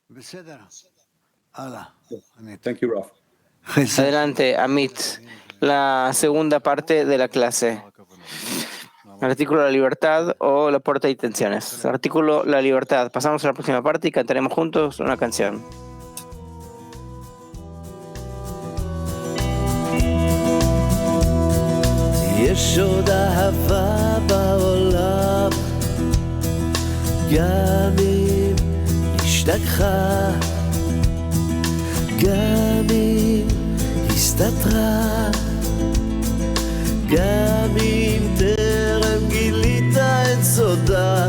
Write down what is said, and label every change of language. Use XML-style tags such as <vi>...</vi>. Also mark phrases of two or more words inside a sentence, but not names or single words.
<es>Adelante, Amit, la segunda parte de la clase. Artículo La Libertad o La Puerta de Intenciones. Artículo La Libertad. Pasamos a la próxima parte y cantaremos juntos una canción.</es> <he>יש עוד אהבה בעולם, גם אם השתכחה, גם אם הסתתרה, גם אם טרם גילית את סודה.</he>